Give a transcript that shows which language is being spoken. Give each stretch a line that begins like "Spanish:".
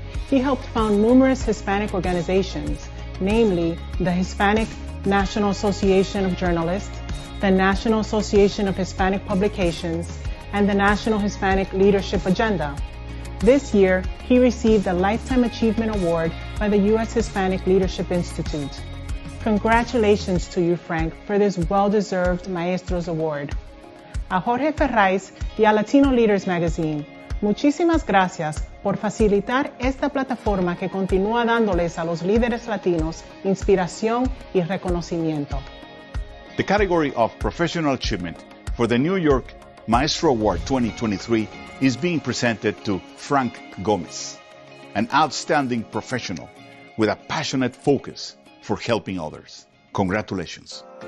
English: He helped found numerous Hispanic organizations, namely the Hispanic National Association of Journalists, the National Association of Hispanic Publications, and the National Hispanic Leadership Agenda. This year, he received a Lifetime Achievement Award by the U.S. Hispanic Leadership Institute. Congratulations to you, Frank, for this well-deserved Maestros Award.
Spanish: A Jorge Ferraiz y a Latino Leaders Magazine, muchísimas gracias por facilitar esta plataforma que continúa dándoles a los líderes latinos inspiración y reconocimiento.
English: The category of Professional Achievement for the New York Maestro Award 2023 is being presented to Frank Gomez, an outstanding professional with a passionate focus for helping others. Congratulations.